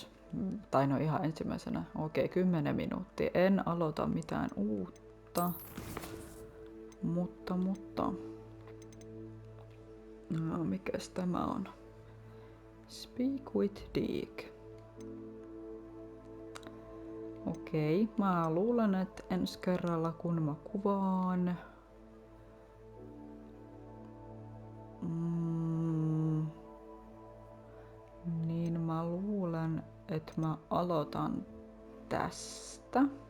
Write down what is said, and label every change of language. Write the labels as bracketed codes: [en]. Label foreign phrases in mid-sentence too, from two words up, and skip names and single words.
[fi] Tai no ihan ensimmäisenä. Okei, 10 minuuttia. En aloita mitään uutta. Mutta. No, mikäs tämä on? [en] Speak with Dick. [fi] Okei, mä luulen, että ensi kerralla kun mä kuvaan... Niin mä luulen, että mä aloitan tästä.